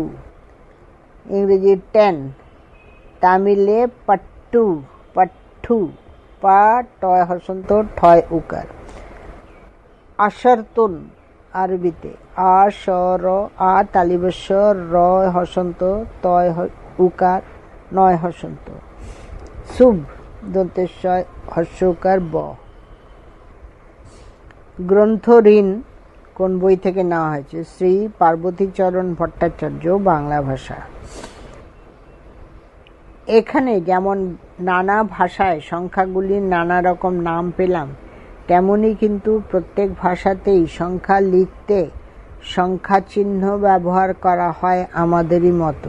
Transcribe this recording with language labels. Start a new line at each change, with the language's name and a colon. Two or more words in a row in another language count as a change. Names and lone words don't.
Bangla: ইংরেজি 10, তামিলে পাট্টু, পাট্টু, পা টয় হসন্ত ঠয় উকার। আশারতুন আরবিতে আ স র, আ তালিবস্য, র হসন্ত, তয় উকার, নয় হসন্ত। শুভ দন্তেশ্বয় হস্যকার ব। গ্রন্থ ঋণ কোন বই থেকে নেওয়া হয়েছে? শ্রী পার্বতীচরণ ভট্টাচার্য, বাংলা ভাষা। এখানে যেমন নানা ভাষায় সংখ্যাগুলির নানা রকম নাম পেলাম, তেমনি কিন্তু প্রত্যেক ভাষাতেই সংখ্যা লিখতে সংখ্যা চিহ্ন ব্যবহার করা হয় আমাদেরই মতো।